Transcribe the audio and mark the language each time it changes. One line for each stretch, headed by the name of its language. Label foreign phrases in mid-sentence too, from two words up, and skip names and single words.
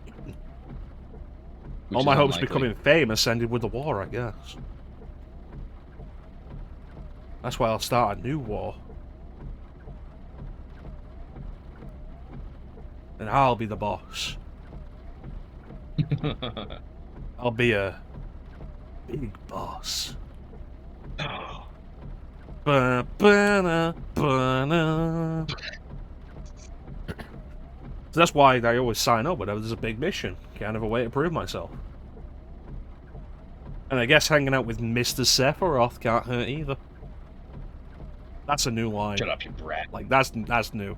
English: All my hopes of becoming famous ended with the war, I guess. That's why I'll start a new war. And I'll be the boss. I'll be a big boss. Ba-ba-na, ba-na. So that's why I always sign up whenever there's a big mission. Kind of a way to prove myself. And I guess hanging out with Mr. Sephiroth can't hurt either. That's a new line. Shut up, you brat. Like, that's new.